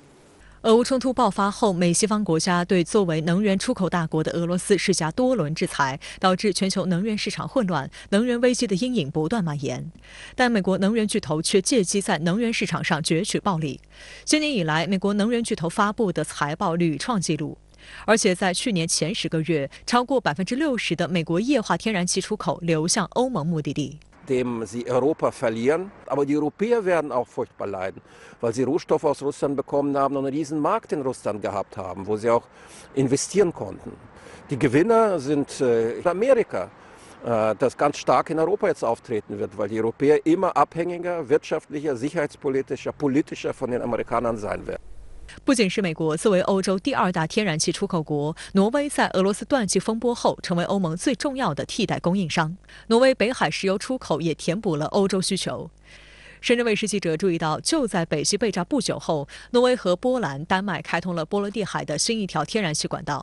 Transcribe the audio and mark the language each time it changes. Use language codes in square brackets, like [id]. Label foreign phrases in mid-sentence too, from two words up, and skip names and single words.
[zh] 俄乌冲突爆发后，美西方国家对作为能源出口大国的俄罗斯施加多轮制裁，导致全球能源市场混乱，能源危机的阴影不断蔓延。但美国能源巨头却借机在能源市场上攫取暴利。今年以来，美国能源巨头发布的财报屡创纪录，而且在去年前10个月，超过60%的美国液化天然气出口流向欧盟目的地。 [de] dem sie Europa verlieren. Aber die Europäer werden auch furchtbar leiden, weil sie Rohstoffe aus Russland bekommen haben und einen riesen Markt in Russland gehabt haben, wo sie auch investieren konnten. Die Gewinner sind Amerika, das ganz stark in Europa jetzt auftreten wird, weil die Europäer immer abhängiger, wirtschaftlicher, sicherheitspolitischer, politischer von den Amerikanern sein werden. [zh] 不仅是美国，作为欧洲第2大天然气出口国，挪威在俄罗斯断气风波后，成为欧盟最重要的替代供应商。挪威北海石油出口也填补了欧洲需求。深圳卫视记者注意到，就在北溪被炸不久后，挪威和波兰、丹麦开通了波罗的海的新一条天然气管道。